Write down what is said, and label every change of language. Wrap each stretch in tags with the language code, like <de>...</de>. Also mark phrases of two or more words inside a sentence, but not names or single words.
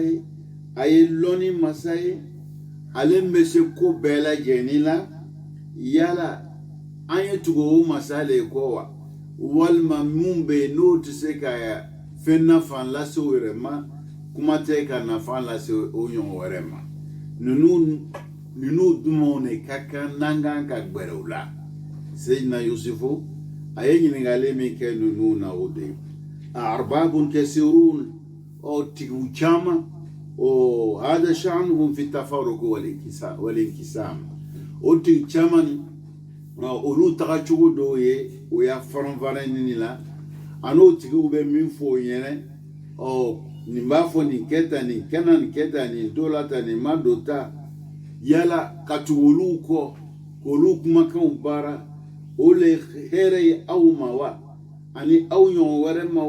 <bm>ye a ye lɔnni masa ye ale min bɛ se ko bɛɛ lajɛlen la yala an ye tugu o masa le kɔ wa walima mun bɛ yen n'o tɛ se ka fɛn nafa lase o yɛrɛ ma kuma tɛ ka nafa lase o ɲɔgɔn wɛrɛ ma ninnu dumanw de ka kan n'an kan ka gbɛrɛ u la seyidina yusufu a ye ɲininkali min kɛ ninnu na o de ye</bm> <ar>أرباب كثيرون</ar> <bm>tigiw caman</bm> <ar>هذا شأنهم في تفرق والانقسام</ar> <bm>o tigi caman olu taga cogo dɔw ye o y'a faran-faran ɲini la a n'o tigiw bɛ min fɔ o ɲɛna nin b'a fɔ nin kɛ tan nin kɛna nin kɛ tan nin to la tan nin ma don ta yala ka tugu olu kɔ k'olu kumakanw baara o le hɛrɛ ye aw ma wa ani aw ɲɔgɔn wɛrɛ ma</bm>